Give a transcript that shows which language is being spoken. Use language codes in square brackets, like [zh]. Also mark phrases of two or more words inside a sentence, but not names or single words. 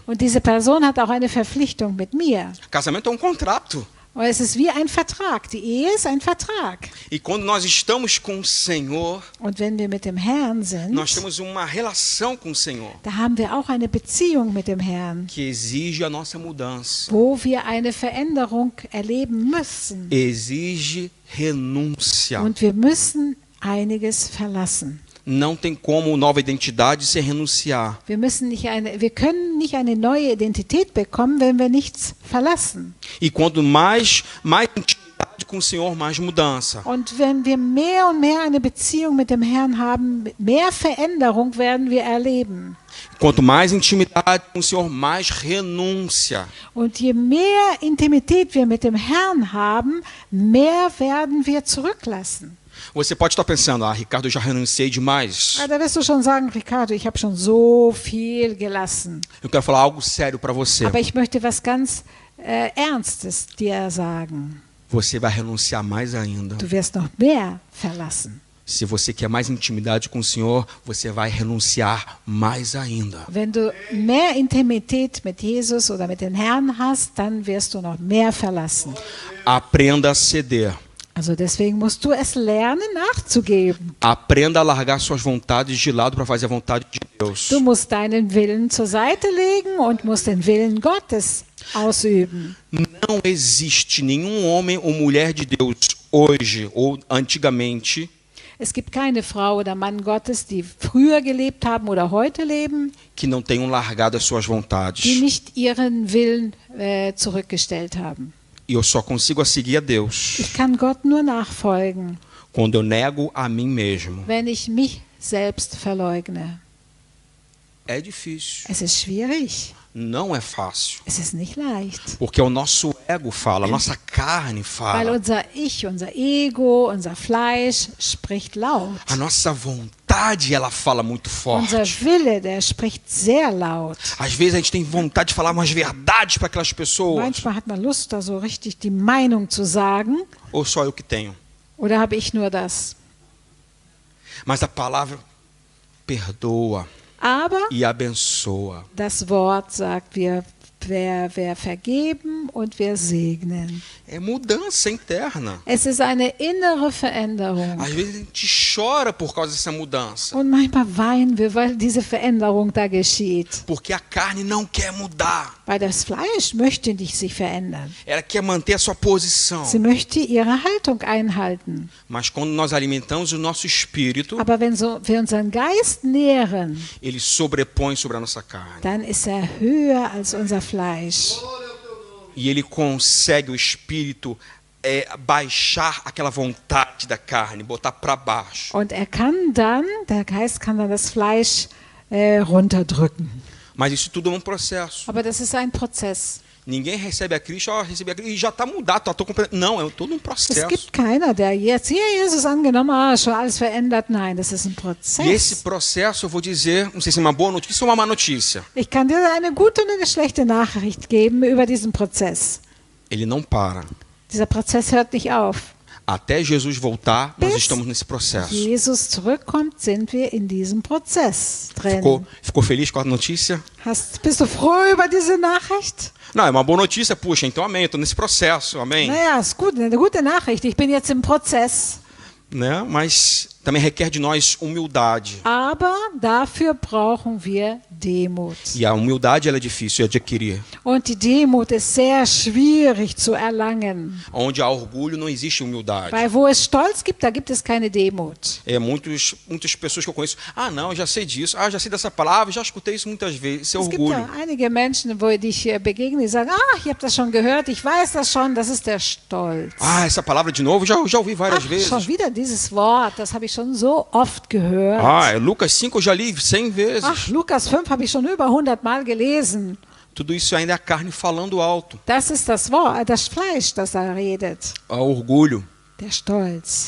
[de] Und diese Person hat auch eine Verpflichtung mit mir. [pt] Casamento é um contrato. [de] Und es ist wie ein Vertrag. Die Ehe ist ein Vertrag. [pt] E quando nós estamos com o Senhor, [de] Und wenn wir mit dem Herrn sind, [pt] nós temos uma relação com o Senhor [de] da haben wir auch eine Beziehung mit dem Herrn, [pt] que exige a nossa mudança. [de] wo wir eine Veränderung erleben müssen. [pt] Exige renúncia. [de] Und wir müssen einiges verlassen. [pt] Não tem como nova identidade se renunciar. [de] Wir können nicht eine neue Identität bekommen, wenn wir nichts verlassen. [pt] E quanto mais intimidade com o Senhor, mais mudança. [de] Und wenn wir mehr und mehr eine Beziehung mit dem Herrn haben, mehr Veränderung werden wir erleben. [pt] Quanto mais intimidade com o Senhor, mais renúncia. [de] Und je mehr Intimität wir mit dem Herrn haben, mehr werden wir zurücklassen. [pt] Você pode estar pensando, Ricardo, eu já renunciei demais. [de] Da wirst du schon sagen, Ricardo, ich habe schon so viel gelassen. [pt] Eu quero falar algo sério para você. [de] Aber ich möchte was ganz Ernstes dir sagen. [pt] Você vai renunciar mais ainda. [de] Du wirst noch mehr verlassen. [pt] Se você quer mais intimidade com o Senhor, você vai renunciar mais ainda. [de] Wenn du mehr Intimität mit Jesus oder mit dem Herrn hast, dann wirst du noch mehr verlassen. [pt] Aprenda a ceder. [de] Also deswegen musst du es lernen, nachzugeben. [pt] Aprenda a largar suas vontades de lado para fazer a vontade de Deus. [de] Du musst deinen Willen zur Seite legen und musst den Willen Gottes ausüben. [pt] Não existe nenhum homem ou mulher de Deus hoje ou antigamente [de] Es gibt keine Frau oder Mann Gottes, die früher gelebt haben oder heute leben, [pt] que não tenham largado as suas [de] die [pt] vontades. [de] nicht ihren Willen zurückgestellt haben. [pt] E eu só consigo seguir a Deus [de] Ich kann Gott nur nachfolgen, [pt] quando eu nego a mim mesmo. [de] wenn ich mich selbst verleugne. [pt] É difícil, [de] Es ist schwierig, [pt] não é fácil, [de] es ist nicht leicht, [pt] porque o nosso ego fala, a nossa carne [de] weil [pt] fala, [de] unser Ich, unser Ego, unser Fleisch spricht laut. [pt] a nossa vontade ela fala muito [de] Unser [pt] forte. [de] Wille, der spricht sehr laut. [pt] Às vezes a gente tem vontade de falar umas verdades para aquelas pessoas, [de] Manchmal hat man Lust, da so richtig die Meinung zu sagen, [pt] ou só eu que tenho. [de] oder habe ich nur das? [pt] Mas a palavra perdoa [de] Aber [pt] e abençoa. [de] das Wort sagt, wir vergeben und wir segnen. [pt] É mudança interna. [de] Es ist eine innere Veränderung. [pt] Às vezes a gente chora por causa dessa mudança, [de] Und manchmal weinen wir, weil diese Veränderung da geschieht. [pt] porque a carne não quer mudar. [de] Weil das Fleisch möchte nicht sich verändern. [pt] Ela quer manter a sua posição. [de] Sie möchte ihre Haltung einhalten. [pt] Mas quando nós alimentamos o nosso espírito, [de] Aber wenn wir unseren Geist nähren, [pt] ele sobrepõe sobre a nossa carne. [de] dann ist er höher als unser Fleisch. [pt] E ele consegue, o espírito, baixar aquela vontade da carne, botar para baixo. [de] Und der Geist kann dann das Fleisch runterdrücken. [pt] Mas isso tudo é um processo. [de] Aber das ist ein Prozess. [pt] Ninguém recebe a Cristo, recebi a Cristo, e já está mudado, tô não, é todo um [de] Es [pt] processo. [de] gibt keiner, der jetzt hier Jesus angenommen, schon alles verändert. Nein, das ist ein [pt] E esse [de] Prozess. [pt] processo, eu vou dizer, não sei se é uma boa notícia ou uma má notícia, [de] Ich kann dir eine gute und eine schlechte Nachricht geben über diesen Prozess. [pt] ele não para. [de] Dieser Prozess hört nicht auf. [pt] Até Jesus voltar, nós [de] Bis [pt] estamos nesse processo. [de] Jesus zurückkommt, sind wir in diesem Prozess drin. [pt] Ficou feliz com a notícia? [de] Bist du froh über diese Nachricht? [pt] Não, é uma boa notícia, puxa, então amém, estou nesse processo, amém. [de] Naja, ist gut, eine gute Nachricht. Ich bin jetzt im Prozess. [pt] Né? Mas também requer de nós humildade. [de] Aber dafür brauchen wir Demut. [pt] E a humildade ela é difícil de adquirir. [de] Und die Demut ist sehr schwierig zu erlangen. [pt] Onde há orgulho não existe humildade. [de] Weil wo es Stolz gibt, da gibt es keine Demut. [pt] Muitas pessoas que eu conheço, não, eu já sei disso, já sei dessa palavra, já escutei isso muitas vezes, isso é [de] Es gibt [pt] orgulho. [de] ja einige Menschen, wo ich begegne, die sagen, ich habe das schon gehört, ich weiß das schon, das ist der Stolz. [pt] Essa palavra de novo, já ouvi várias vezes. [de] Schon wieder dieses Wort, das habe ich schon so oft gehört. [pt] Lucas 5 eu já li 100 vezes. [de] Lukas 5 habe ich schon über 100 Mal gelesen. [pt] Tudo isso ainda é a carne falando alto. [de] Das ist das Wort, das Fleisch, das da redet. [pt] Orgulho. [de] Der Stolz.